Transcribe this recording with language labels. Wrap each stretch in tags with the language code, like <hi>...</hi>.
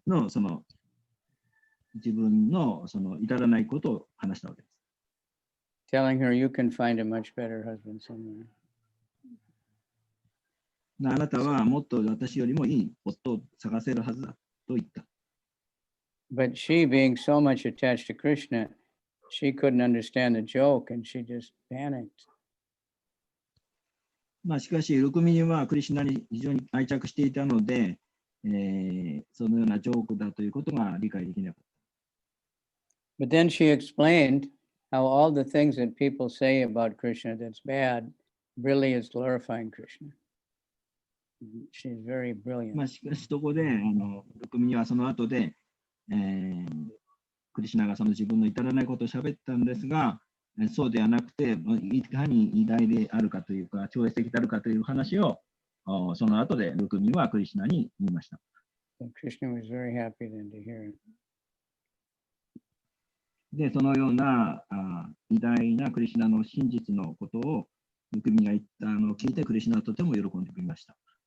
<ja>さんの自分の至らないことを話したわけです。</ja> <en>telling her, you can find a much better husband somewhere.</en> <ja>あなたはもっと私よりもいい夫を探せるはずだと言った。</ja> <en>But she, being so much attached to Krishna, she couldn't understand the joke and she just panicked.</en> <ja>まあ、しかし、ルクミニはクリシュナに非常に愛着していたので、そのようなジョークだということが理解できなかった。</ja> <en>But then she explained how all the things that people say about Krishna that's bad really is glorifying Krishna. She's very brilliant.</en> <ja>まあ、しかし、そこで、ルクミニはその後で、クリシュナがその自分の至らないことを喋ったんですが、そうではなくて、いかに偉大であるかというか、超越的であるかという話を、その後でルクミニはクリシュナに言いました。</ja> <en>And Krishna was very happy then to hear it.</en> <ja>で、そのような偉大なクリシュナの真実のことをルクミニが言ったのを聞いて、クリシュナはとても喜んでくれました。</ja>